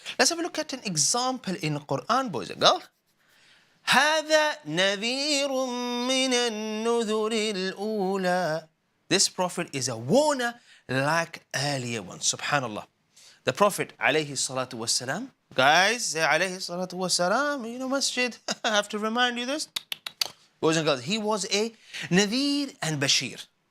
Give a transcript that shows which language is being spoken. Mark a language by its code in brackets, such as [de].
[en] Let's have a look at an example in Qur'an, boys and girls. [ar] هذا نذير من النذر الأولى. [en] This prophet is a warner like earlier ones. Subhanallah. The Prophet alayhi salatu wasalam. Guys, say alayhi salatu wasalam. You know, masjid. I have to remind you this. Boys and girls, he was a Nadir and Bashir.